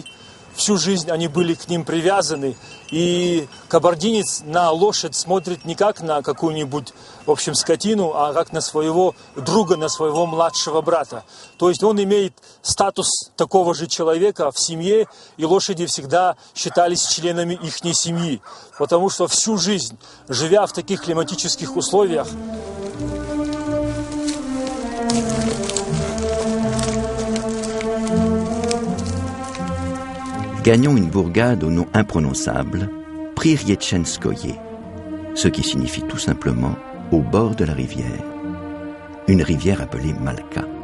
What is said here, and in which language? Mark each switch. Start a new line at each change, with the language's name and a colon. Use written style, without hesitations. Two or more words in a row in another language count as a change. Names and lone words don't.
Russian: Всю жизнь они были к ним привязаны, и кабардинец на лошадь смотрит не как на какую-нибудь, в общем, скотину, а как на своего друга, на своего младшего брата. То есть он имеет статус такого же человека в семье, и лошади всегда считались членами ихней семьи, потому что всю жизнь, живя в таких климатических условиях,
French: gagnons une bourgade au nom imprononçable, Pririechenskoye, ce qui signifie tout simplement au bord de la rivière, une rivière appelée Malka.